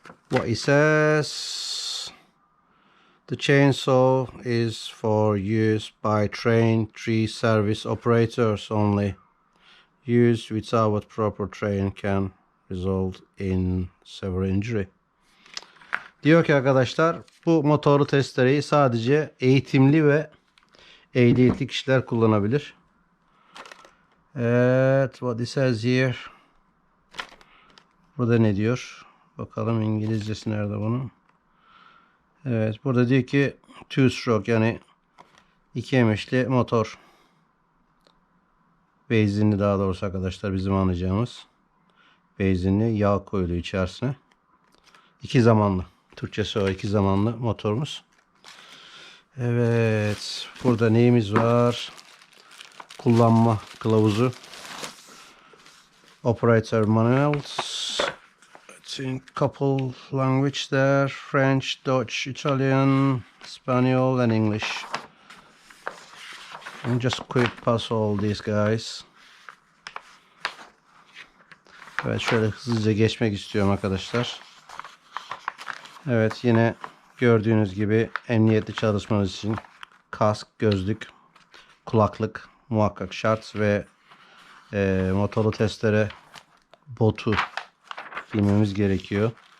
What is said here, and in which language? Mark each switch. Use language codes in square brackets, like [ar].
[en] What it says: the chainsaw is for use by trained tree service operators only. Use without proper training can result in severe injury. [tr] Diyor ki arkadaşlar, bu motorlu testereyi sadece eğitimli ve ehliyetli kişiler kullanabilir. [en] Evet, what it says here. [tr] Burada ne diyor? Bakalım İngilizcesi nerede bunun? Evet, burada diyor ki two stroke, yani iki emişli motor. Benzinli daha doğrusu arkadaşlar, bizim anlayacağımız. Benzinli, yağ koyuluyor içerisine. İki zamanlı. Türkçesi o, iki zamanlı motorumuz. Evet, burada neyimiz var? Kullanma kılavuzu. [en] Operator manuals. It's in couple language there: French, Dutch, Italian, Spanish and English. And just quick pass all these guys. [tr] Evet, şöyle hızlıca geçmek istiyorum arkadaşlar. Evet, yine gördüğünüz gibi emniyetli çalışmanız için kask, gözlük, kulaklık muhakkak şart ve motorlu testere botu giymemiz gerekiyor.